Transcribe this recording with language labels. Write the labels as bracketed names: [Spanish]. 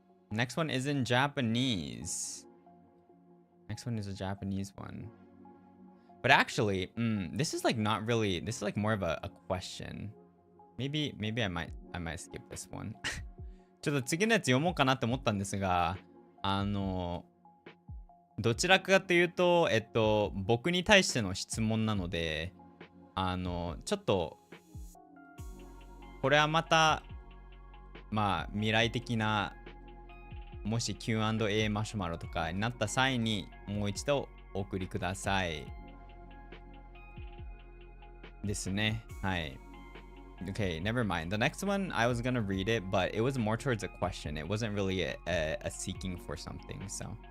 [English] Next one is in Japanese. Next one is a Japanese one. But actually, this is like not really, this is like more of a question. Maybe I might skip this one. [Japanese] ちょっと次のやつ読もうかなって思ったんですが、どちらかというと、僕に対しての質問なので、ちょっと、これはまた、まあ、未来的な、もし Q&A マシュマロとかになった際に、もう一度お送りください。ですね。はい。 [English] Okay, never mind. The next one, I was gonna read it, but it was more towards a question. It wasn't really a seeking for something, so.